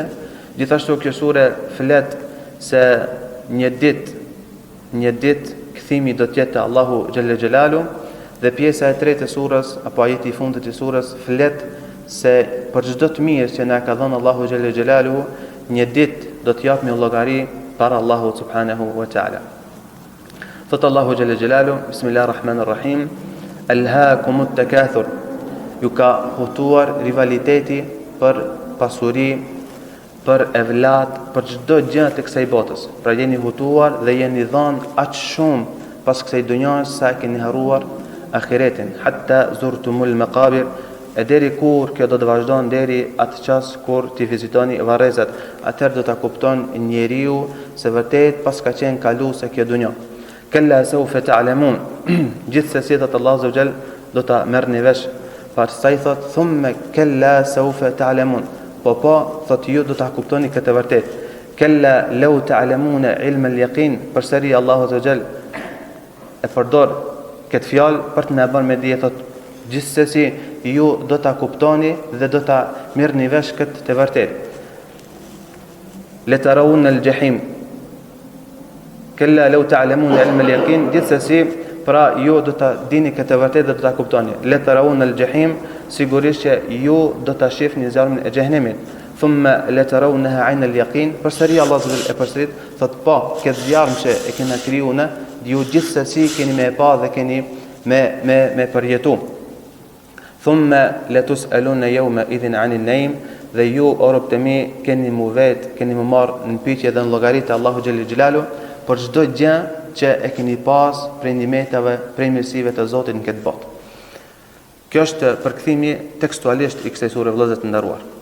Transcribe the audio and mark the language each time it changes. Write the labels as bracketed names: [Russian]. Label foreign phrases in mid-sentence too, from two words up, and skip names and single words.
[Albanian] Gjithashtu kjo sure flet se një ditë kthimi do të jetë Allahu [Arabic] جل جلاله, [Albanian] dhe pjesa e tretë e surës apo ajeti I fundit të surës flet se për çdo të mirë që na ka dhënë Allahu [Arabic] جل جلاله, [Albanian] një ditë do të japim llogari para Allahu [Arabic] سبحانه وتعالى. [Albanian] Thot Allahu [Arabic] جل جلاله, بسم الله الرحمن الرحيم ألهاكم التكاثر, [Albanian] ju ka hutuar rivaliteti për pasuri, për evlat, për çdo gjë të kësaj botës. Pra jeni hutuar dhe jeni dhënë aq shumë pas kësaj dunjës sa keni harruar ahiretin, [Arabic] حتى زرتم المقابر, [Albanian] e deri kur kjo do të vazhdon deri atë ças kur ti vizitoni varrezat, atëherë do ta kupton njeriu se vërtet pas ka qenë kaluese kjo dunjë. [Arabic] كلا سوف تعلمون, [Albanian] gjithsesi thot Allahu [Arabic] عز وجل [Albanian] do ta merrni vesh, pastaj thot [Arabic] ثم كلا سوف تعلمون. [Albanian] Po, thot ju do ta kuptoni këtë vërtet. [Arabic] كلا لو تعلمون علم اليقين, [Albanian] përsëri Allahu [Arabic] عز وجل [Albanian] e përdor këtë fjalë për të na bërë me dije, thot gjithsesi ju do ta kuptoni dhe do ta merrni vesh këtë të vërtet. [Arabic] لترون الجحيم كلا لو تعلمون علم اليقين, [Albanian] gjithsesi pra ju do ta dini këtë vërtet dhe do ta kuptoni. [Arabic] لترون الجحيم, [Albanian] sigurisht që ju do ta shihni zjarmin e xhenemit. [Arabic] ثم لترونها عين اليقين, [Albanian] përsëri Allahu e përsërit, thot po, këtë zjarm që e kena kriju ne, ju gjithsesi keni me pa dhe keni me përjetu. [Arabic] ثم لتسألن يومئذ عن النعيم, [Albanian] dhe ju o rob të mi keni mu marrë në pyetje dhe në llogaritë Allahu [Arabic] جل جلاله [Albanian] për çdo gjë që e keni pas prej nimetave, prej mirësive të Zotit në këtë botë. Kjo është përkthimi tekstualisht i kësaj sure, vëllezër të nderuar.